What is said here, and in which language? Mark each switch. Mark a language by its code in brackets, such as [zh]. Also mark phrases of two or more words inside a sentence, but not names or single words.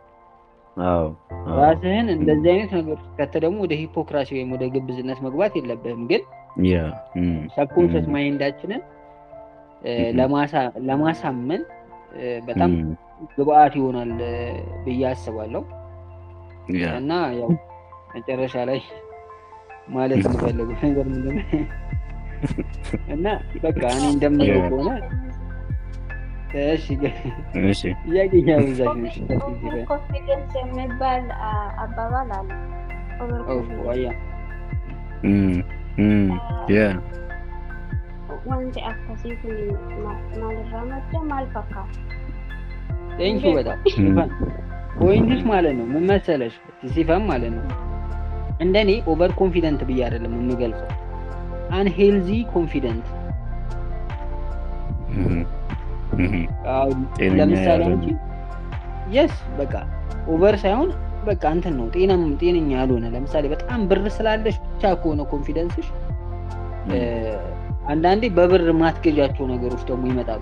[am] ራስህን እንደዚህ አይነት ነገሮች ከተደሙ ወደ ሂፖክራሲ ወይም ወደ ግብዝነት መግባት የለብህም። ግን ሰብኮንሺየስ ማይንዳችንን ለማሳመን በጣም ግብአት ይሆናል ብዬ አስባለሁ። እና ያው መጨረሻ ላይ ማለት የምፈልገው ነገር ምንድን ነው እና በቃ እኔ እንደምለው ከሆነ እሺ ጥያቄ ያብዛሽ ነው። ኮንፊደንስ የሚባል አባባል አለ። [om] wanti akkasii kun maalirraa madda maal fakkaata? [en] Thank you [am] በጣም ፖይንትሽ ማለት ነው ምን መሰለሽ ሲፈም ማለት ነው እንደኔ [en] over confident [am] ብዬ አይደለም የምገልጸው [en] unhealthy confident [am] ለምሳሌ አንቺ የስ በቃ ኦቨር ሳይሆን በቃ እንትን ነው ጤነኛ ያልሆነ ለምሳሌ በጣም ብር ስላለሽ ብቻ ከሆነ ኮንፊደንስሽ አንዳንዴ በብር ማትገጃቸው ነገሮች ደግሞ ይመጣሉ።